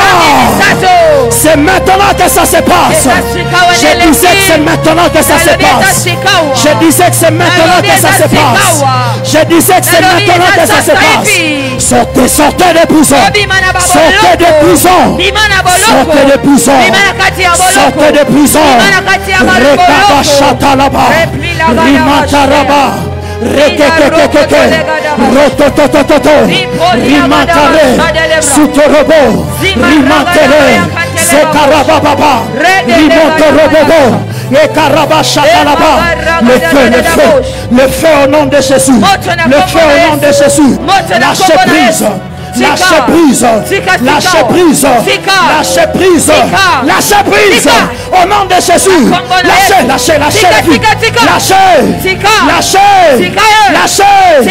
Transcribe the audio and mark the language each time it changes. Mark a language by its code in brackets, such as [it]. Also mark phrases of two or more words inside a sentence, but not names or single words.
[fr] C'est maintenant que ça se passe. Je disais que c'est maintenant que ça se passe. Je disais que c'est maintenant que ça se passe. Je disais que c'est maintenant que ça se passe. Sortez, sortez de prison. Sortez de prison. Sortez de prison. Sortez de prison. Rekaba shatalaba. Rimataraba. Rekekekekeke. Rotototototo. Rimatare. Sutorobo. Rimatere. Sekarababa. Rimotorobobo. Et Karabashatalaba. Le feu, le feu. Le feu au nom de Jésus. Le feu au nom de Jésus. Lâchez prise. Lâchez prise. Lâchez prise. Lâchez prise. Lâchez prise. Au nom de Jésus. Lâchez, lâchez, lâchez la vie. Lâchez. Lâchez. Lâchez.